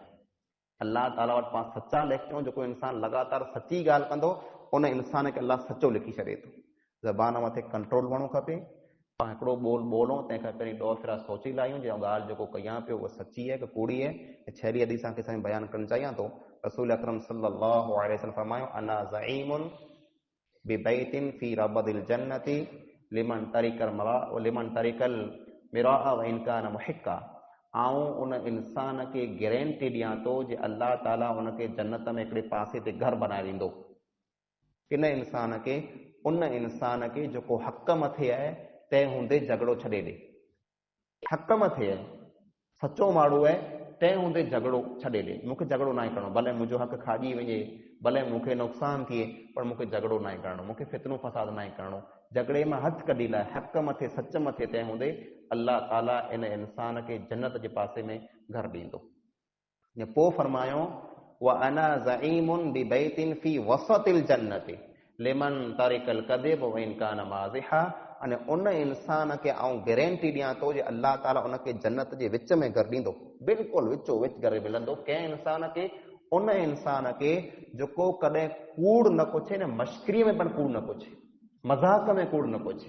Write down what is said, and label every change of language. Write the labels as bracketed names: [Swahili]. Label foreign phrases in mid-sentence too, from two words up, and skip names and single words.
[Sindhi] अल्लाह ताला वटि पाण सचा लिखूं, जेको इंसान लगातार सची ॻाल्हि कंदो उन इंसान खे अल्लाह सचो लिखी छॾे थो। ज़बान मथे कंट्रोल हुअणो खपे। पाण हिकिड़ो ॿोलूं तंहिंखां पहिरीं ॾह भेरा सोचे लाहियूं, जो ॻाल्हि जेको कयां पियो उहा सची आहे की कूड़ी आहे। छहरी हदीस खे साईं बयानु करणु चाहियां थो। रसूल अकरम सल्लल्लाहु अलैहि वसल्लम फरमायो, [Arabic] أنا زعيم ببيت في ربض الجنة لمن ترك المراء و إن كان محقا. [Sindhi] आऊं उन इंसान खे गारंटी ॾियां थो जे अल्लाह ताला उनखे जन्नत में हिकिड़े पासे ते घर बनाए ॾींदो। किन इंसान खे? उन इंसान खे जेको हक़ मथे आहे तंहिं हूंदे झगड़ो छॾे ॾे। हक़ मथे आहे, सचो माण्हू आहे, तंहिं हूंदे झगड़ो छॾे ॾे। मूंखे झगड़ो न आहे करणो, भले मुंहिंजो हक़ खाॼी वञे, भले मूंखे नुक़सानु थिए, पर मूंखे झगड़ो न आहे करणो, मूंखे फितनो फसाद न आहे करणो। झगड़े मां हथु कढी लाइ, हक़ मथे, सच मथे, तंहिं हूंदे अल्लाह ताला इन इंसान खे जन्नत जे पासे में घर ॾींदो। पोइ फरमायो, [Arabic] و أنا زعيم ببيت في وسط الجنة لمن ترك الكذب و إن كان مازحا. [Sindhi] अने उन इंसान खे आऊं गारंटी ॾियां थो जे अल्लाह ताला उनखे जन्नत जे विच में घर ॾींदो, बिल्कुलु विचो विच घर मिलंदो। कंहिं इंसान खे? उन इंसान खे जेको कॾहिं कूड़ न पुछे न, मश्करीअ में पण कूड़ न पुछे, मज़ाक में कूड़ न पुछे।